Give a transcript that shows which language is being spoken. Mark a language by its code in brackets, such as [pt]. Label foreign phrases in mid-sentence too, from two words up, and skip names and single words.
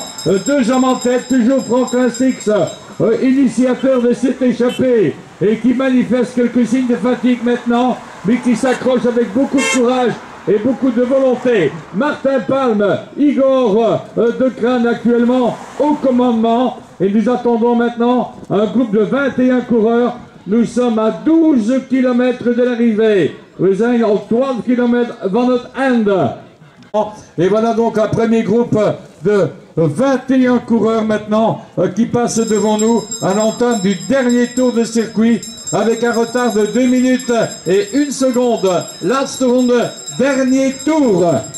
[fr] 2 hommes en tête, toujours Franklin Six, initiateur de cette échappée et qui manifeste quelques signes de fatigue maintenant, mais qui s'accroche avec beaucoup de courage et beaucoup de volonté. Martin Palm, Igor de Crane actuellement au commandement. Et nous attendons maintenant un groupe de 21 coureurs. Nous sommes à 12 km de l'arrivée. [nl] We zijn op 12 km van het einde. [fr] Et voilà donc un premier groupe de 21 coureurs maintenant qui passent devant nous à l'entame du dernier tour de circuit avec un retard de 2 minutes et 1 seconde. [nl] Last ronde, [fr] dernier tour.